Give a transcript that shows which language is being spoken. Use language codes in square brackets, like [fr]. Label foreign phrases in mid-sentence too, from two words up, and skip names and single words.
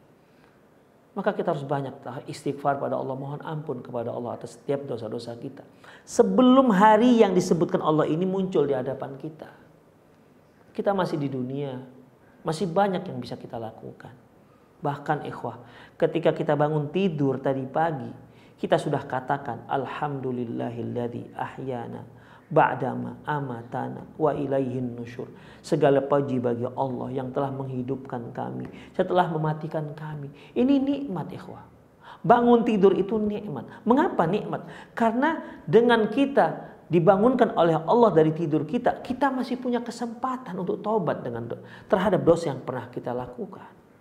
[id] Maka kita harus banyak istighfar pada Allah, mohon ampun kepada Allah atas setiap dosa-dosa kita. Sebelum hari yang disebutkan Allah ini muncul di hadapan kita. Kita masih di dunia, masih banyak yang bisa kita lakukan. Bahkan ikhwah, ketika kita bangun tidur tadi pagi, kita sudah katakan [ar] الحمد لله الذي أحيانا بعد ما أماتنا وإليه النشور. [id] Segala puji bagi Allah yang telah menghidupkan kami setelah mematikan kami. Ini nikmat, ikhwah. Bangun tidur itu nikmat. Mengapa nikmat? Karena dengan kita dibangunkan oleh Allah dari tidur kita, kita masih punya kesempatan untuk taubat terhadap dosa yang pernah kita lakukan.